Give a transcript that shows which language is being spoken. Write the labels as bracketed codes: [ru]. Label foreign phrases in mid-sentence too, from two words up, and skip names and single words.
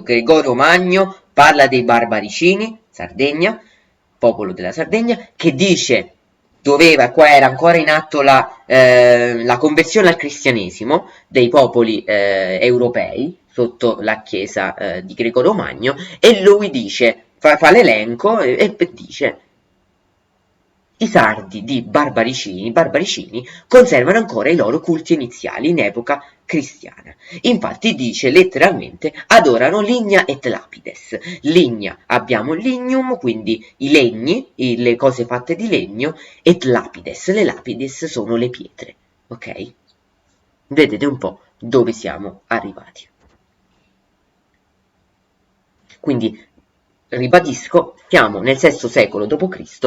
[it] Gregorio Magno parla dei Barbaricini, Sardegna, popolo della Sardegna, che dice qua era ancora in atto la conversione al cristianesimo dei popoli europei sotto la chiesa di Gregorio Magno, e lui dice, fa l'elenco e dice: i sardi di Barbaricini conservano ancora i loro culti iniziali in epoca cristiana. Infatti dice letteralmente adorano [la] ligna et lapides. [it] Ligna abbiamo il lignum, quindi i legni, le cose fatte di legno, [la] et lapides, [it] le lapides sono le pietre. Ok? Vedete un po' dove siamo arrivati. Quindi ribadisco, siamo nel VI secolo d.C.